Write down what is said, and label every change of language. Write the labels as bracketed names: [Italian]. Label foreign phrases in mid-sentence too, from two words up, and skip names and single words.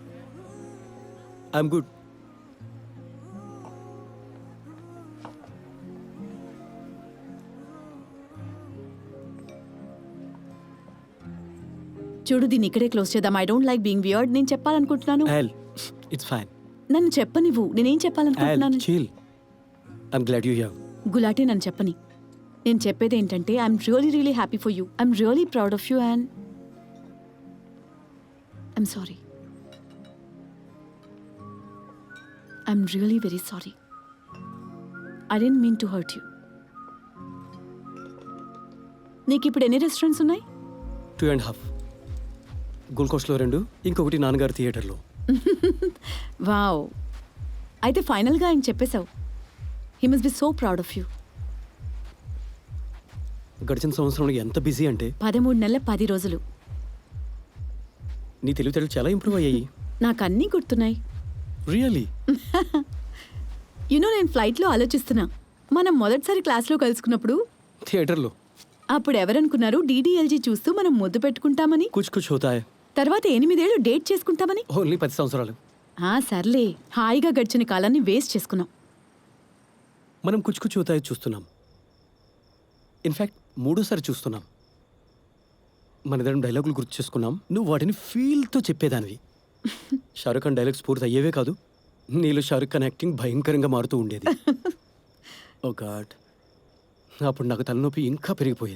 [English] I'm good. [Telugu] చూడు, దీన్ని ఇక్కడే క్లోజ్ చేద్దాం. [English] I don't like being weird. [Telugu] నేను చెప్పాలనుకుంటున్నాను. [English] Al, it's fine. [Telugu] నన్ను చెప్పనివ్వు. నేనేం [English] Al, [Telugu] చెప్పాలనుకుంటున్నాను? [English] chill. I'm glad you're here. [Telugu] గులాటి నన్ను చెప్పని. నేను చెప్పేది ఏంటంటే [English] I'm really happy for you. I'm really proud of you and I'm sorry. I'm really very sorry. I didn't mean to hurt you. [Telugu] నీకు ఇప్పుడు ఎన్ని రెస్టారెంట్స్ ఉన్నాయి? 2.5. గోల్డ్ కోస్ట్లో 2, ఇంకొకటి నాన్నగారి థియేటర్లో. వావ్. అయితే ఫైనల్గా ఆయన చెప్పేశావు. [English] He must be so proud of you. [Telugu] గడిచిన సంవత్సరంలో ఎంత బిజీ అంటే 13 నెలల 10 రోజులు. నీ తెలివితేటలు చాలా ఇంప్రూవ్ అయ్యాయి. నాకు అన్నీ గుర్తున్నాయి. రియలీ? [English] you know [Telugu] నేను ఫ్లైట్లో ఆలోచిస్తున్నా, మనం మొదటిసారి క్లాస్లో కలుసుకున్నప్పుడు థియేటర్లో అప్పుడు ఎవరనుకున్నారు డీడీఎల్జీ చూస్తూ మనం ముద్దు పెట్టుకుంటామని? కుచ్ కుచ్ హోతా హై. తర్వాత 8 ఏళ్ళు డేట్ చేసుకుంటామని? ఓన్లీ 10 సంవత్సరాలు. సర్లే, హాయిగా గడిచిన కాలాన్ని వేస్ట్ చేసుకున్నాం. మనం కుచ్ కుచ్ హోతా హై చూస్తున్నాం. ఇన్ఫ్యాక్ట్ మూడోసారి చూస్తున్నాం. మనదరం డైలాగులు గుర్తు చేసుకున్నాం. నువ్వు వాటిని ఫీల్తో చెప్పేదానివి. షారుఖ్ ఖాన్ డైలాగ్స్ పూర్తి అయ్యేవే కాదు, నీలో షారుఖ్ ఖాన్ యాక్టింగ్ భయంకరంగా మారుతూ ఉండేది. [English] oh god, [Telugu] అప్పుడు నాకు తలనొప్పి ఇంకా పెరిగిపోయేది.